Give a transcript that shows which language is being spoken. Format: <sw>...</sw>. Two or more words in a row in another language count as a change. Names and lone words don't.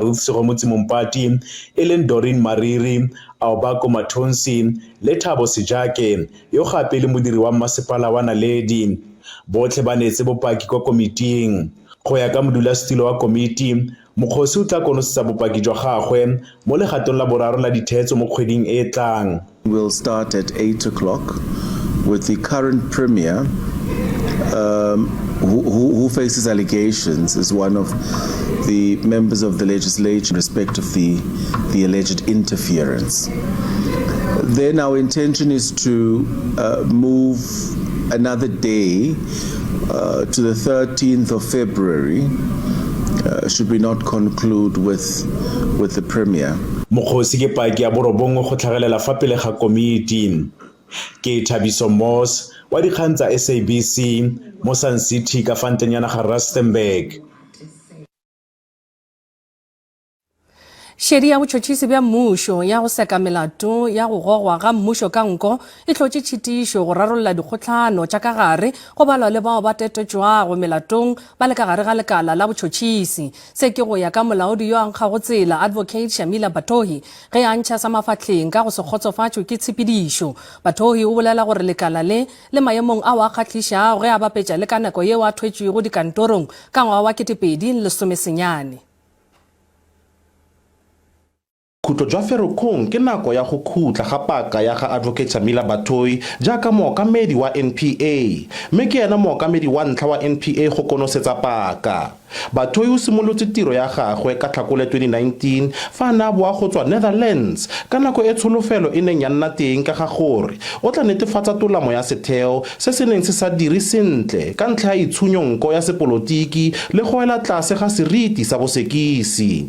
<tn>Ruth Segomotsi Mompati e leng Doreen Mariri, Aobako Mathonsi le Thabo Sejake yo gape le modiri wa masepala wa Naledi. Botlhe ba netse bopaki kwa komiting. Go ya ka modulasetilo wa komiti, Mokgotsi o tla konosetsa bopaki jwa gagwe mo legatong la boraro la dithetso mo kgweding e tlang.</tn> <en>We'll start at 8 o'clock with the current premier who faces allegations as one of the members of the legislature in respect of the alleged interference. Then our intention is to move another day to the 13th of February, should we not conclude with the premier.</en> <tn>Mokgotsi ke paki ya borobongwe go tlhagelela fa pele ga komiti. Ke Thabiso Moss wa dikgang tsa SABC mo Sun City ka fantenyana ga Rustenburg.</tn> <nso>Šedi ya botšhotšhisi bja mmušo ya go seka melato ya go gogwa ga mmušo ka nko e tlotše tšhitišo go rarolla dikgotlhano tša ka gare go balwa le bao ba tetetšwago melatong ba le ka gare ga lekala la botšhotšhisi se ke go ya ka molaodi yo a nkgago tsela Advocate Shamila Batohi ge a ntšha sa mafahleng ka go se kgotsofatšwe ke tshepedišo. Batohi o bolela gore lekala le maemong ao a kgahlhišago ge a bapetša le ka nako yeo a thwetšwego dikantorong ka ngwaga wa 2019.</nso> <tn>Khutlo jwa Ferikgong ke nako ya go khutla ga paka ya ga Advocate Shamila Batohi jaaka mookamedi wa NPA mme ke yena mookamedi wa ntlha wa NPA go konosetsa paka. Batohi o simolotse tiro ya gagwe ka Tlhakole 2019 fa na boa go tswa Netherlands ka nako e tsholofelo e neng ya nna teng ka ga gore o tla netefatsa tolamo ya setheo se se neng se sa dire sentle ka ntlha ya itshunyo ya sepolotiki le go ela tlase ga seriti sa bosekisi.</tn>